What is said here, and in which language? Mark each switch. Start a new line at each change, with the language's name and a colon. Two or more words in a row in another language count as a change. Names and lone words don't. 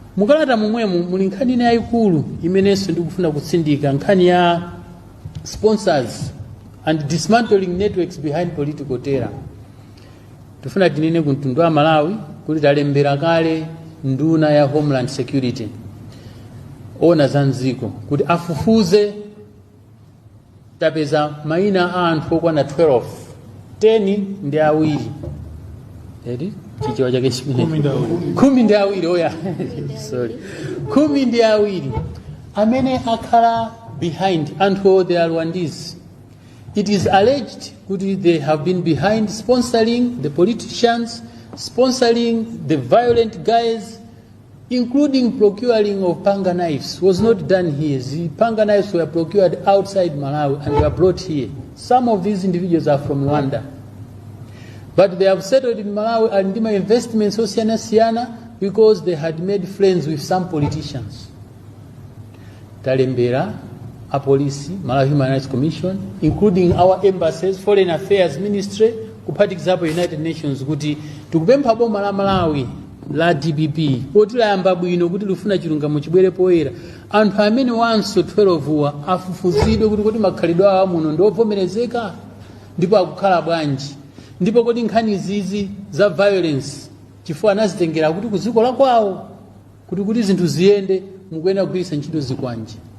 Nyanja: mukalata momwemo muli nkhani ina yayikulu imenenso ndikufuna kutsindika, nkhani ya
English: sponsors and dismantling networks behind political terror.
Nyanja: Tufuna tinene ku mtundu wa Malawi kuti talembera kale nduna ya Homeland Security ona za mdziko kuti afufuze. Tapeza maina a anthu okwana 12, 10 ndi awiri edi chichewa chake khumi ndi awiri oya sorry, khumi ndi awiri amene akhala behind anthu
English: they are Rwandese. It is alleged that they have been behind sponsoring the politicians, sponsoring the violent guys, including procuring of panga knives. Was not done here. The panga knives were procured outside Malawi and were brought here. Some of these individuals are from Ruwanda. But they have settled in Malawi and did my investments Siana because they had made friends with some politicians.
Nyanja: Talembera, a police, Malawi Human Rights Commission,
English: including our embassies,
Nyanja: Foreign Affairs Ministry, kupati example United Nations, kuti tukupempha boma la Malawi la DBP poti layamba bwino kuti lufuna chilungamo chibwere poyera anthu amene wanso 12 afufuzidwe kuti makhalidwe awo muno ndovomerezeka ndipo akukhala bwanji, ndipo kuti nkhani izizi za violence chifukwa anazitengera kuti kuziko la kwawo kuti zinthu ziyende mukuyenera kugwiritsa ntchito zikwanje.